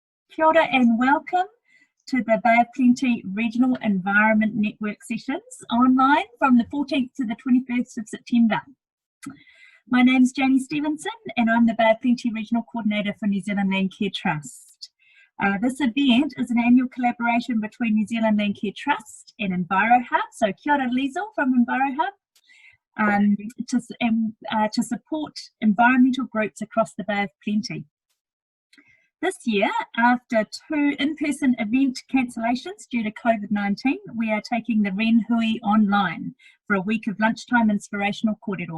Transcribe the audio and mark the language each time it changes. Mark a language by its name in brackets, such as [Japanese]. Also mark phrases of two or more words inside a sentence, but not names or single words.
[Māori] Kia ora [English] and welcome to the Bay of Plenty Regional Environment Network sessions online from the 14th to the 21st of September. My name is Janie Stevenson and I'm the Bay of Plenty Regional Coordinator for New Zealand Landcare Trust. This event is an annual collaboration between New Zealand Landcare Trust and EnviroHub, so [Māori] kia ora [English] Liesl from EnviroHub, to support environmental groups across the Bay of Plenty. This year, after 2 in-person event cancellations due to COVID-19, we are taking the whenua online for a week of lunchtime inspirational kōrero.